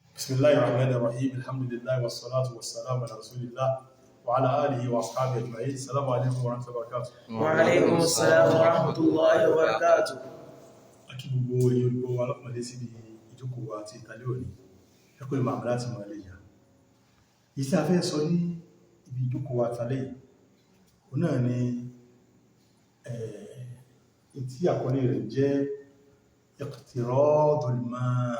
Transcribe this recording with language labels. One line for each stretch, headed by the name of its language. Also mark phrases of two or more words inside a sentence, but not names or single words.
Arabic: بسم الله الرحمن الرحيم الحمد لله والصلاة والسلام على رسول الله وعلى آله وأصحابه أجمعين. السلام عليكم ورحمة الله وبركاته. وعليكم السلام ورحمة الله وبركاته.
Yoruba: Akí gbogbo ẹ̀yin olùgbọ́ wa lọ́pọ̀lọpọ̀ síbi ìjókòó àti ìtàlẹ́ òní ẹkùn ìmọ̀ àmì láti mọ̀ ẹlẹ́yà. Iṣẹ́ afẹ́ sọ ní ibi ìjókòó àtàlẹ́ òun náà ni tí àkọlé rẹ̀ jẹ́
Arabic: اقتراض الماء'.